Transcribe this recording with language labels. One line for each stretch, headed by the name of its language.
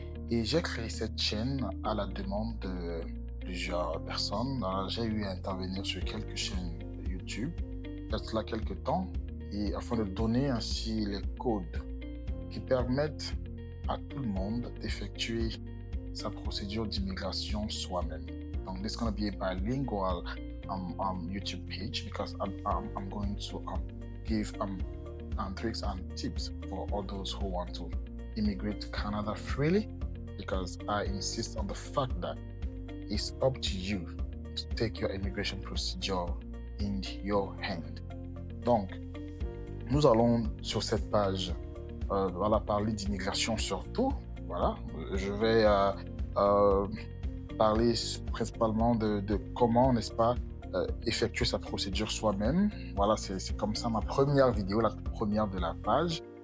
French: Et j'ai créé cette chaîne à la demande de plusieurs personnes. Alors, j'ai eu à intervenir sur quelques chaînes YouTube, il y a cela quelques temps, et afin de donner ainsi les codes qui permettent à tout le monde d'effectuer sa procédure d'immigration soi-même.
English: Donc, this is going to be a bilingual YouTube page because I'm going to give tricks and tips for all those who want to immigrate to Canada freely because I insist on the fact that it's up to you to take your immigration procedure in your hand.
French: Donc, nous allons sur cette page voilà, parler d'immigration surtout. Voilà, je vais parler principalement de comment, n'est-ce pas, effectuer sa procédure soi-même. Voilà, c'est comme ça ma première vidéo, la première de la page.